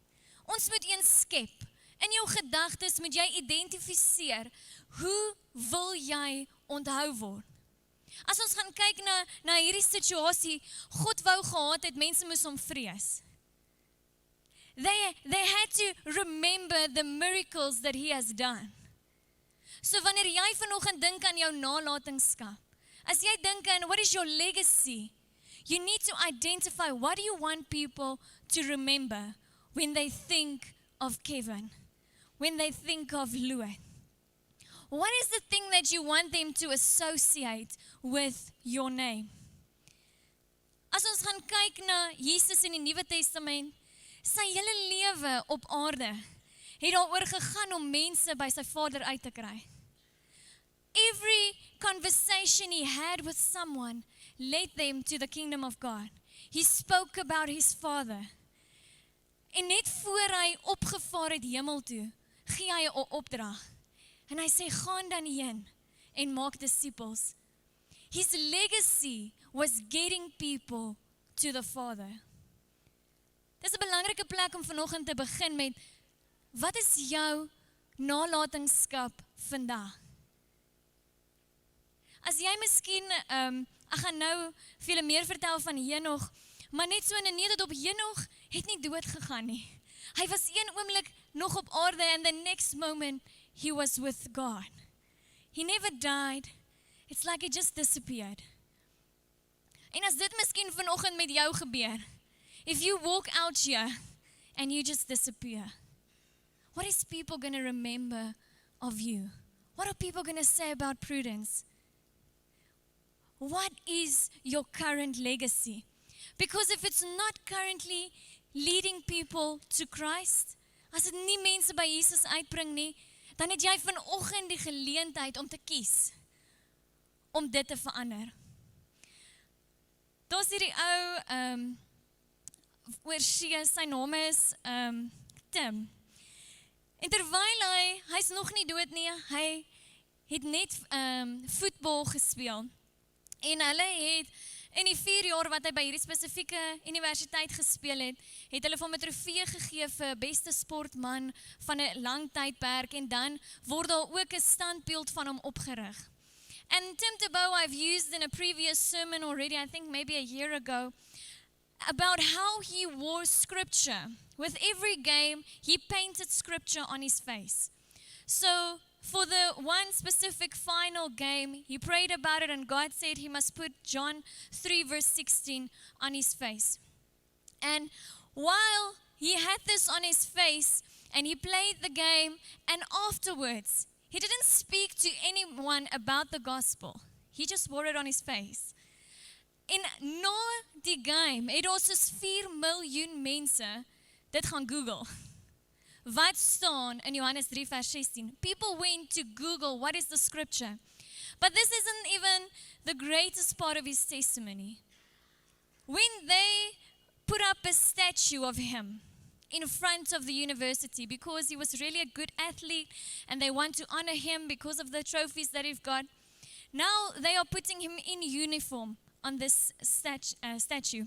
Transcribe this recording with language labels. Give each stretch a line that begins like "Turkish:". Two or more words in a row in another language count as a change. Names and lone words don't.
Afrikaans: Ons moet een skep. In jou gedagtes moet jy identifiseer, hoe wil jy onthou word? As ons gaan kyk na hierdie situasie, God wou gehad het, mense moes hom vrees.
English: They had to remember the miracles that he has done.
Afrikaans: So wanneer jy vanoggend dink aan jou nalatenskap, as jy dink aan
English: what is your legacy, you need to identify what do you want people to remember when they think of Kevin, when they think of Louis. What is the thing that you want them to associate with your name?
Afrikaans: As ons gaan kyk na Jesus in die Nuwe Testament, sy hele lewe op aarde het daaroor gegaan om mense by sy Vader uit te kry.
English: Every conversation he had with someone led them to the kingdom of God. He spoke about his Father.
Afrikaans: En net voor hy opgevaar het hemel toe, gee hy 'n opdrag. En hy sê, gaan dan heen en maak disippels.
English: His legacy was getting people to the Father.
Afrikaans: Dis 'n belangrike plek om vanoggend te begin met, wat is jou nalatenskap vandag? As jy miskien, ek gaan nou vir julle meer vertel van Henog, maar net so in 'n nede op Henog het nie dood gegaan nie. Hy was een oomblik nog op aarde
English: and the next moment he was with God. He never died. It's like he just disappeared.
Afrikaans: En as dit miskien vanoggend met jou gebeur,
English: if you walk out here and you just disappear, what is people going to remember of you? What are people going to say about Prudence? What is your current legacy? Because if it's not currently leading people to Christ,
Afrikaans: as dit nie mense by Jesus uitbring nie, dan het jy vanoggend die geleentheid om te kies om dit te verander. Daar's hierdie ou oorsee, sy naam is Tim. En terwyl hy's nog nie dood nie, hy het net voetbal gespeel. En hulle het in die 4 jaar wat hy by hierdie spesifieke universiteit gespeel het, het hulle van 'n trofee gegee vir beste sportman van 'n lang tydperk en dan word daar ook 'n standbeeld van hom opgerig.
English: And Tim Tebow I've used in a previous sermon already, I think maybe a year ago, about how he wore scripture. With every game, he painted scripture on his face. So for the one specific final game, he prayed about it and God said he must put John 3 verse 16 on his face. And while he had this on his face and he played the game, and afterwards, he didn't speak to anyone about the gospel. He just wore it on his face.
Afrikaans: En na die game het ons soos 4 miljoen mense dit gaan Google. Wat staan in Johannes 3 vers 16?
English: People went to Google, what is the scripture? But this isn't even the greatest part of his testimony. When they put up a statue of him in front of the university because he was really a good athlete and they want to honor him because of the trophies that he's got, now they are putting him in uniform on this statue.